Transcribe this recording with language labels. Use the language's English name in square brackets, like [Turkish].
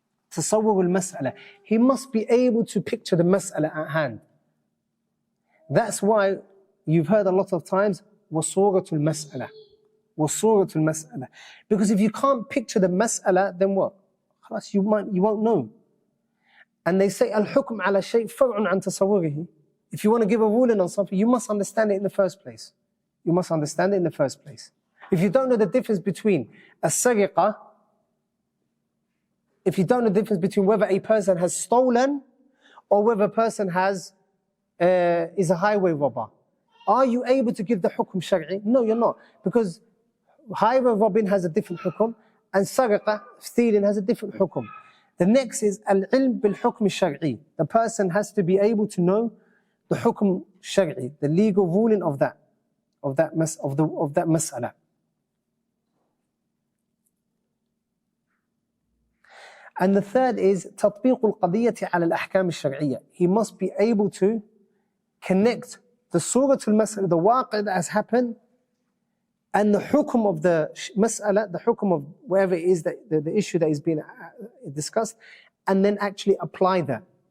[Arabic] تصور المسألة. [English] He must be able to picture the mas'ala at hand. That's why you've heard a lot of times [Arabic] وصورة المسألة. وصورة المسألة. [English] Because if you can't picture the mas'ala, then what? [Arabic] خلاص, [English] you won't know. And they say [Arabic] الحكم على شيء فرع عن تصوره. [English] If you want to give a ruling on something, you must understand it in the first place. You must understand it in the first place. If you don't know the difference between a sariqah, if you don't know the difference between whether a person has stolen or whether a person is a highway robber, are you able to give the hukum shari'i? No, you're not. Because highway robbing has a different hukum and sariqah, stealing, has a different hukum. The next is al-ilm bil-hukm shari'i. The person has to be able to know the hukum shari'i, the legal ruling of that mas'ala. And the third is [Arabic] تطبيق القضية على الأحكام الشرعية. [English] He must be able to connect the surah al-mas'ala, the waqi' that has happened, and the hukum of the mas'ala, the hukum of whatever it is, that the issue that is being discussed, and then actually apply that.